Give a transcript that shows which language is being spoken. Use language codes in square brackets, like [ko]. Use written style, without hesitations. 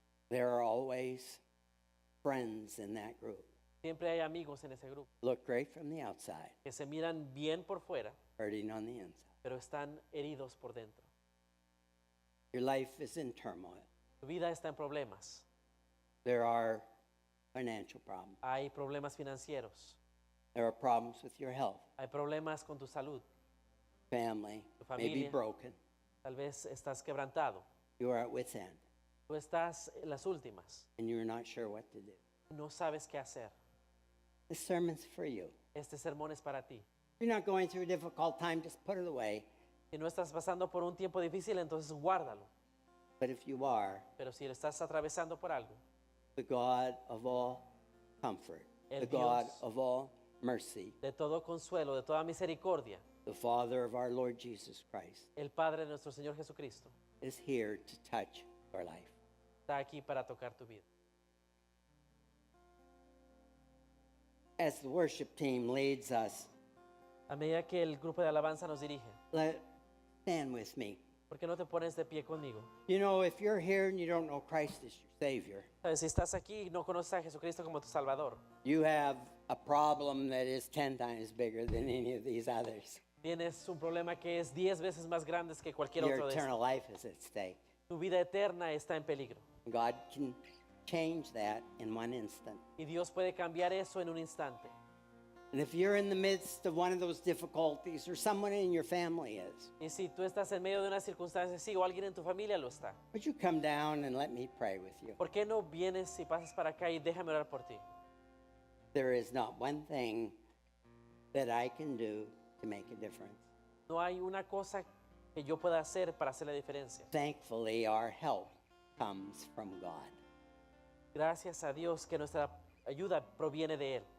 [en] there are always friends in that group. [es] siempre hay amigos en ese grupo [en] Look great from the outside, [es] que se miran bien por fuera, [en] hurting on the inside. [es] pero están heridos por dentro. [en] Your life is in turmoil. [es] Tu vida está en problemas. [en] There are financial problems. [es] Hay problemas financieros, [en] There are problems with your health. [es] hay problemas con tu salud. [en] Family [es] Tu [en] may be [es] familia. [en] broken. [es] Tal vez estás quebrantado. [en] You are at wit's end, [es] Tú estás en las últimas. [en] and you're not sure what to do. [es] No sabes qué hacer. [en] This sermon's for you. [es] Este sermón es para ti. [en] If you're not going through a difficult time, just put it away. [es] Si no estás pasando por un tiempo difícil, entonces guárdalo. [en] But if you are, [es] Pero si estás atravesando por algo, [en] the God of all comfort, [es] El [en] the God [es] Dios. [en] of all mercy, [es] de todo consuelo, de toda misericordia, [en] the Father of our Lord Jesus Christ, [es] el Padre de nuestro Señor Jesucristo [en] is here to touch your life. [es] está aquí para tocar tu vida. [en] As the worship team leads us, [es] A medida que el grupo de alabanza nos dirige, [en] stand with me. [es] ¿por qué no te pones de pie conmigo? [en] You know, if you're here and you don't know Christ as your Savior, [es] ¿Sabes? Si estás aquí y no conoces a Jesucristo como tu Salvador, [en] you have a problem that is 10 times bigger than any of these others. [es] tienes un problema que es 10 veces más grande que cualquier [en] Your [es] otro de [en] eternal [es] estos. [en] life is at stake. [es] Tu vida eterna está en peligro. [en] God can change that in one instant. [es] Y Dios puede cambiar eso en un instante. [en] And if you're in the midst of one of those difficulties, or someone in your family is, [es] Y si tú estás en medio de una circunstancia así o alguien en tu familia lo está, [en] would you come down and let me pray with you? [es] ¿por qué no vienes y pasas para acá y déjame orar por ti? [en] There is not one thing that I can do to make a difference. [es] No hay una cosa que yo pueda hacer para hacer la diferencia. [en] Thankfully, our help comes from God, [es] Gracias a Dios que nuestra ayuda proviene de Él.